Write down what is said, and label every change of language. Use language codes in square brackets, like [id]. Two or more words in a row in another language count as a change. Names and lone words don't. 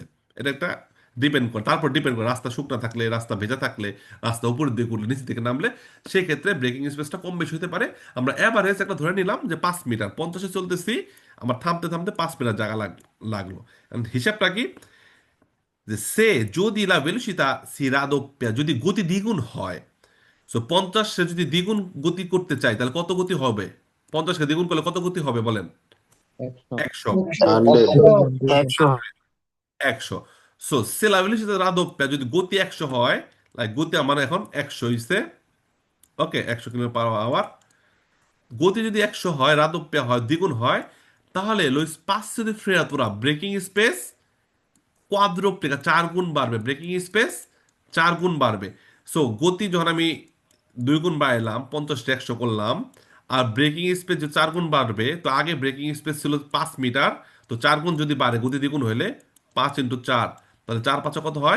[bn] এটা একটা ডিপেন্ড করে, তারপর ডিপেন্ড করে রাস্তা শুকনা থাকলে, রাস্তা ভেজা থাকলে, রাস্তা উপরের দিকে উঠলে, নিচের দিকে নামলে, সেই ক্ষেত্রে [en] braking space [bn] কম বেশি হতে পারে। আমরা এভারেজ একটা ধরে নিলাম যে 5 মিটার, 50-এ চলতেছি, আমার থামতে থামতে 5 মিটার জায়গা লাগলো। And হিসাবটা কি, যে সে যদি [it] la velocità si raddoppia, [bn] যদি গতি দ্বিগুণ হয়, সো 50 সে যদি দ্বিগুণ গতি করতে চায় তাহলে কত গতি হবে? 50-কে দ্বিগুণ করলে কত গতি হবে বলেন? 100। 100। 100। 100। 100। সো [it] se la velocità raddoppia, [bn] যদি গতি 100 হয়, লাইক গতি আমার এখন 100 হইছে, ওকে, 100 [en] kilometer/hour. [bn] গতি যদি 100 হয়, রাদোপ্যা হয়, দ্বিগুণ হয়, তাহলে [it] lo spazio di frenatura, [en] braking space [bn] কোয়াদ্রোপ্লিকা 4 গুণ বাড়বে, [en] braking space [bn] 4 গুণ বাড়বে। সো গতি যখন আমি 2 গুণ বাড়াইলাম, 50-টা 100 করলাম, আর [en] braking space [bn] যে 4 গুণ বাড়বে, তো আগে [en] braking space [bn] ছিল 5 মিটার, তো 4 গুণ যদি বাড়ে, গতি দ্বিগুণ হইলে 5 × 4, তাহলে 4×5 কত হয়?